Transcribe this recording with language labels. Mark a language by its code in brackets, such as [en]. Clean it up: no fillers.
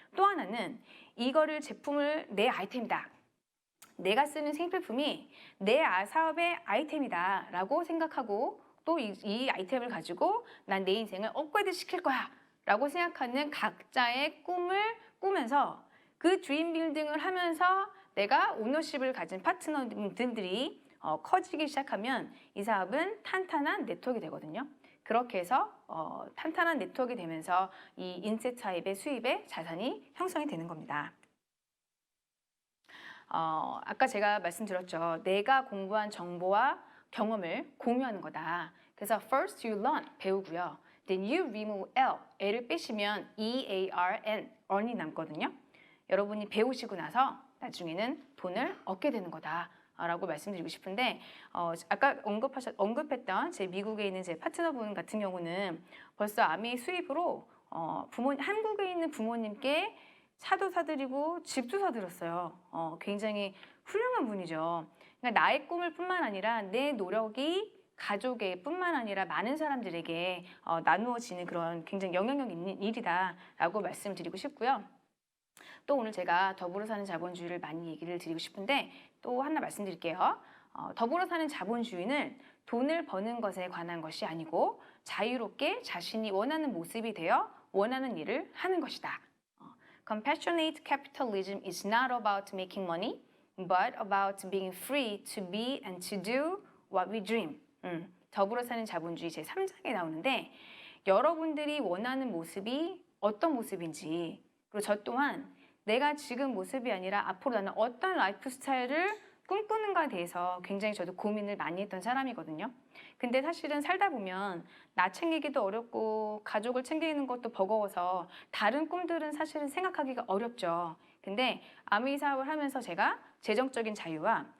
[ko] 또 하나는 이거를 제품을 내 아이템이다. 내가 쓰는 생필품이 내 사업의 아이템이다 라고 생각하고 또 이 아이템을 가지고 난 내 인생을 업그레이드 시킬 거야 라고 생각하는 각자의 꿈을 꾸면서 그 드림 빌딩을 하면서 내가 오너십을 가진 파트너들이 커지기 시작하면 이 사업은 탄탄한 네트워크가 되거든요. 그렇게 해서 탄탄한 네트워크가 되면서 이 인쇄 타입의 수입의 자산이 형성이 되는 겁니다. 아까 제가 말씀드렸죠. 내가 공부한 정보와 경험을 공유하는 거다. 그래서 [en] first you learn, [ko] 배우고요. [en] Then you remove L, [ko] L을 빼시면 [en] EARN, [ko] earn이 남거든요. 여러분이 배우시고 나서 나중에는 돈을 얻게 되는 거다. 라고 말씀드리고 싶은데 아까 언급했던 제 미국에 있는 제 파트너분 같은 경우는 벌써 아메이 수입으로 한국에 있는 부모님께 차도 사드리고 집도 사드렸어요. 굉장히 훌륭한 분이죠. 그러니까 나의 꿈을 뿐만 아니라 내 노력이 가족의 뿐만 아니라 많은 사람들에게 나누어지는 그런 굉장히 영향력 있는 일이다라고 말씀드리고 싶고요. 또 오늘 제가 더불어 사는 자본주의를 많이 얘기를 드리고 싶은데 또 하나 말씀드릴게요. 더불어 사는 자본주의는 돈을 버는 것에 관한 것이 아니고 자유롭게 자신이 원하는 모습이 되어 원하는 일을 하는 것이다. [en] Compassionate capitalism is not about making money, but about being free to be and to do what we dream. [ko] 더불어 사는 자본주의 제3장에 나오는데 여러분들이 원하는 모습이 어떤 모습인지 그리고 저 또한 내가 지금 모습이 아니라 앞으로 나는 어떤 라이프 스타일을 꿈꾸는가에 대해서 굉장히 저도 고민을 많이 했던 사람이거든요. 근데 사실은 살다 보면 나 챙기기도 어렵고 가족을 챙기는 것도 버거워서 다른 꿈들은 사실은 생각하기가 어렵죠. 근데 아메이 사업을 하면서 제가 재정적인 자유와